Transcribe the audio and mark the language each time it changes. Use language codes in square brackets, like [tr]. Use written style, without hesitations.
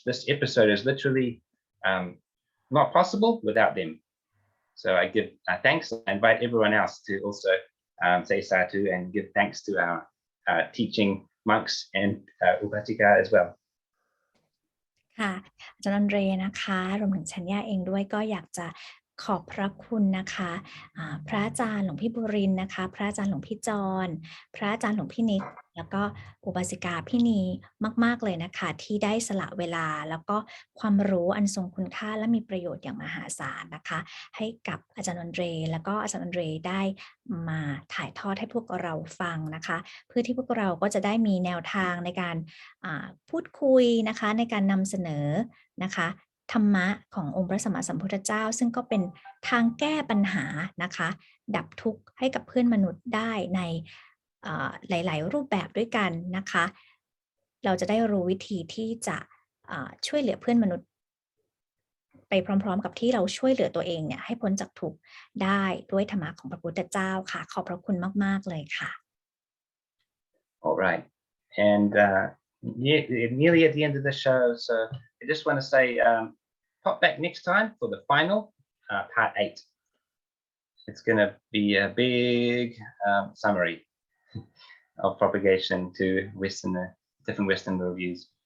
[en] This episode is literally not possible without them. So I give thanks. I invite everyone else to also say sadhu and give thanks to our teaching monks and Upasika as well. [th] ค่ะอาจารย์อันเดรนะคะรวมถึงชัญญาเองด้วยก็อยากจะขอบพระคุณนะคะพระอาจารย์หลวงพี่บุรินทร์นะคะพระอาจารย์หลวงพี่จรพระอาจารย์หลวงพี่นิกแล้วก็อุบาสิกาพี่นีมากๆเลยนะคะที่ได้สละเวลาแล้วก็ความรู้อันทรงคุณค่าและมีประโยชน์อย่างมหาศาลนะคะให้กับอาจารย์อันเดรแล้วก็อาจารย์อันเดรได้มาถ่ายทอดให้พวกเราฟังนะคะเพื่อที่พวกเราก็จะได้มีแนวทางในการ พูดคุยนะคะในการนำเสนอนะคะธรรมะขององค์พระสัมมาสัมพุทธเจ้าซึ่งก็เป็นทางแก้ปัญหานะคะดับทุกข์ให้กับเพื่อนมนุษย์ได้ใน หลายๆรูปแบบด้วยกันนะคะเราจะได้รู้วิธีที่จะช่วยเหลือเพื่อนมนุษย์ไปพร้อมๆกับที่เราช่วยเหลือตัวเองเนี่ยให้พ้นจากทุกข์ได้ด้วยธรรมะของพระพุทธเจ้าค่ะขอบพระคุณมากๆเลยค่ะ [en] All right. And nearly at the end of the show, so I just want to say pop back next time for the final part 8. It's going to be a big summary of propagation to different Western worldviews.